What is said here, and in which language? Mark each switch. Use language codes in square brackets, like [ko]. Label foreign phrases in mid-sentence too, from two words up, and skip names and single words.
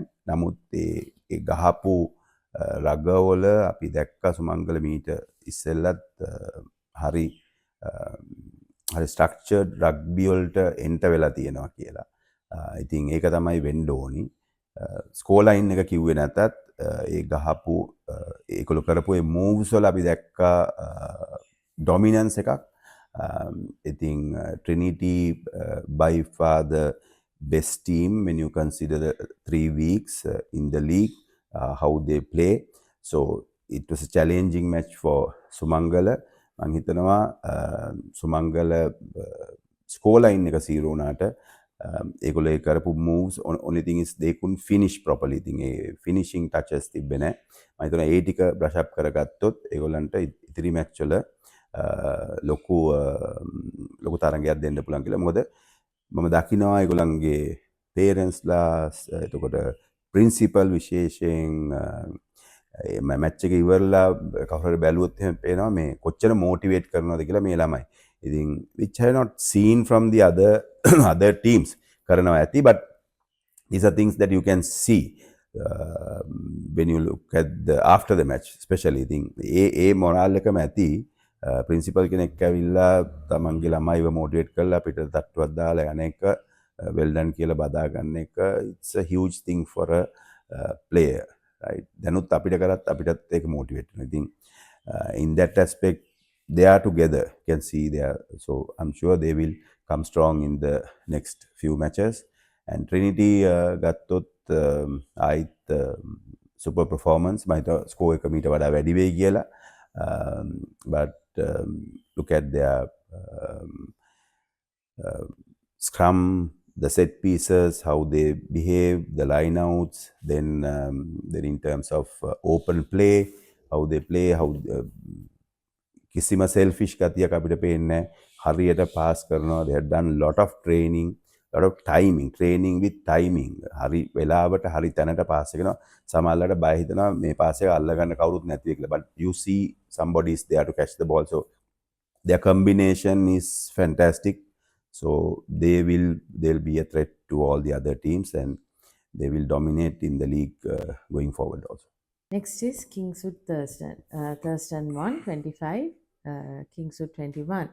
[si] නමුත් ඒ ගහපු රගවල අපි දැක්ක සුමංගල මීට ඉස්සෙල්ලත් හරි [en] structured rugby [si] වලට එන්ට වෙලා තියෙනවා කියලා. ඉතින් ඒක තමයි වෙන්න ඕනි. [en] score line [si] එක කිව්වේ නැතත් ඒ ගහපු ඒගොල්ලෝ කරපු ඒ moves වල අපි දැක්කා dominance එකක්. [en] ඉතින් Trinity by far the best team when you consider the 3 weeks in the league, how they play. So it was a challenging match for Sumangala. [si] මං හිතනවා සුමංගල [en] score line [si] එක 0 වුණාට ඒගොල්ලෝ ඒ කරපු moves [en] only thing is they couldn't finish properly. [si] ඉතින් ඒ [en] finishing touches [si] තිබ්බේ නැහැ. මම හිතනවා ඒ ටික [en] brush up [si] කරගත්තොත් ඒගොල්ලන්ට ඉතිරි match වල ලොකු තරංගයක් දෙන්න පුළුවන් කියලා. මොකද මම දකිනවා ඒගොල්ලන්ගේ parents-ලා එතකොට principal විශේෂයෙන් මැච් එක ඉවරලා කවුරු හරි බැලුවොත් එහෙම පේනවා මේ කොච්චර මොටිවේට් කරනවද කියලා මේ ළමයි. [en] ඉතින් which I have not seen from the other teams [si] කරනවා ඇති, [en] but these are things that you can see when you look at after the match especially. [si] ඉතින් ඒ මොරාල් එකම ඇති. ප්‍රින්සිපල් කෙනෙක් ඇවිල්ලා තමන්ගේ ළමයිව මොටිවේට් කරලා පිටට තට්ටුවක් දාලා යන එක [en] well done [si] කියලා බදා ගන්න එක, [en] it's a huge thing for a player. Right, [si] දැනුත් අපිට කරත් අපිටත් ඒක මොටිවේට් වෙනවා. [en] ඉතින් in that aspect they are together, you can see there, so I'm sure they will come strong in the next few matches. [si] And Trinity ගත්තොත් [en] super performance [si] මම හිතුවා ස්කෝර් එක මීට වඩා වැඩි වෙයි කියලා. [en] But look at their scrum, the set pieces, how they behave, the lineouts, then in terms of open play, how they play, how [si] කිසිම selfish ගතියක් අපිට පේන්නේ නැහැ. හරියට pass කරනවා. [en] They have done lot of training, lot of training with timing. [si] හරි වෙලාවට හරි තැනට pass කරනවා. සමහරවිට බය හිතනවා මේ pass එක අල්ලගන්න කවුරුත් නැති කියලා. [en] But you see somebody is there to catch the ball. So their combination is fantastic. So they'll be a threat to all the other teams, and they will dominate in the league going forward also. Next is Kingswood Thurston. Thurston won 25, Kingswood 21.